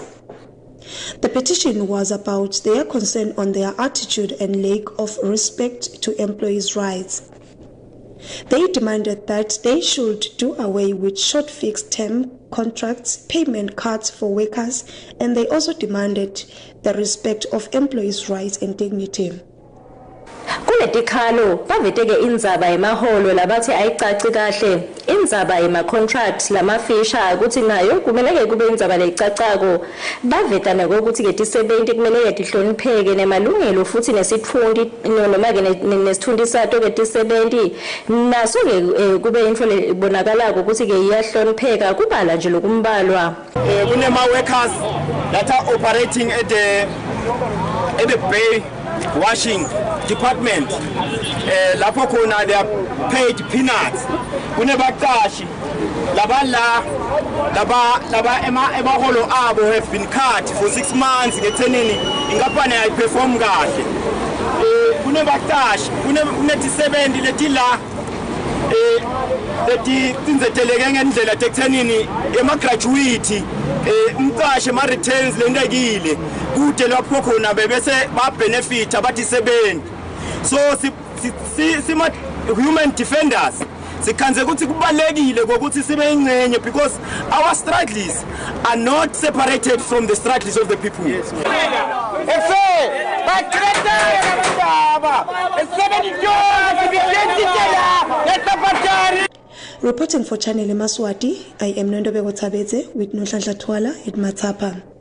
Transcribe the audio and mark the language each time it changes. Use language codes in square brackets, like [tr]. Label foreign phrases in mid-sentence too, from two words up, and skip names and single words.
[en] The petition was about their concern on their attitude and lack of respect to employees' rights. They demanded that they should do away with short fixed-term contracts, payment cuts for workers, and they also demanded the respect of employees' rights and dignity. [ss] Kuletikhalo baveteke indzaba yemaholo labathi ayicaci kahle indzaba yema-contract lamafisha ukuthi nayo kumeleke kube indzaba leyicacako baveta nakokuthi ke tisebenti kumeleke tihlonipheke nemalungelo futhi nesitfundi noma-ke nesithundi sato ke tisebenti naso ke kube into lebonakalako ukuthi ke iyahlonipheka kubala nje lokumbalwa. [en] Kunema-workers that are operating at the bay washing department [ss] lapho khona [en] they are paid peanuts. [ss] Kunebaqashi laba emaholo abo [en] have been cut for 6 months [ss] ngethenini inkampani ayiperform kahle. Kunebaqashi kuneti-70 letila leti tinzeteleke ngendlela tekuthenini ema-graduate umqashi ema-returns lendekile kude lapho khona bebese ba-benefit abathi-70. So sima-human defenders sikhanze ukuthi kubalekile kokuthi sibe ingcenye [en] because our struggles are not separated from the struggles of the people. Yes. Reporting for Channel Yemaswati, I am Nondobeko Tabete with Nohlanhla Twala at Matapa.